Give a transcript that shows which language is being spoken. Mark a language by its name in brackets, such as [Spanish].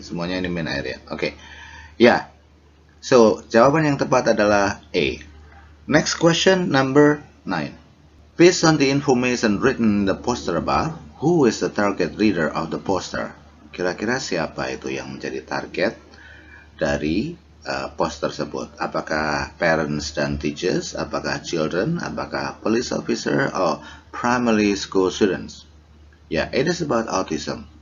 [Indonesian] Semuanya ini main area. Oke. Ya. So, jawaban yang tepat adalah A. [English] Next question number 9. Based on the information written in the poster above, who is the target reader of the poster? [Indonesian] Kira-kira siapa itu yang menjadi target dari poster tersebut? Apakah parents dan teachers? Apakah children? Apakah police officer? [English] Or primary school students? Yeah, it is about autism.